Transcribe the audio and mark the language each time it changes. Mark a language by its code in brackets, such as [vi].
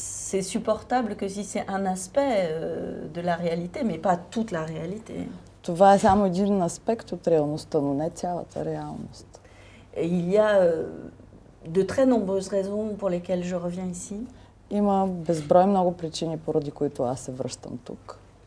[fr] C'est supportable que si c'est un aspect de la réalité, mais pas toute la réalité. [bg] Това е само един аспект от реалността, но не цялата реалност. [fr] Il y a de très nombreuses raisons pour lesquelles je reviens ici. [bg] Има безброй много причини, поради които аз се връщам тук.